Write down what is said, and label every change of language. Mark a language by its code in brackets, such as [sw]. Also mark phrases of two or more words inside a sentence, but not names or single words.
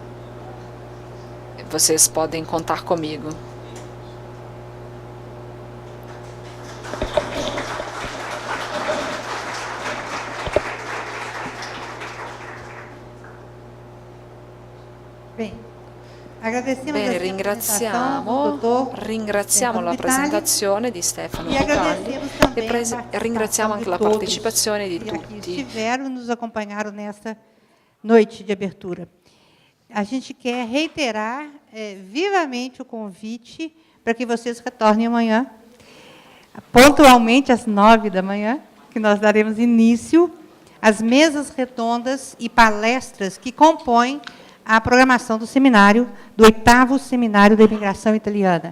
[pt] Vocês podem contar comigo. Bem, agradecemos [it] Bene, ringraziamo la presentazione di Stefano Vitali e ringraziamo anche la partecipazione di tutti. [pt] Estiveram nos acompanharam nesta noite de abertura. A gente quer reiterar vivamente o convite para que vocês retornem amanhã, pontualmente às 9h, que nós daremos início às mesas redondas e palestras que compõem a programação do seminário, do 8º Seminário da Imigração Italiana.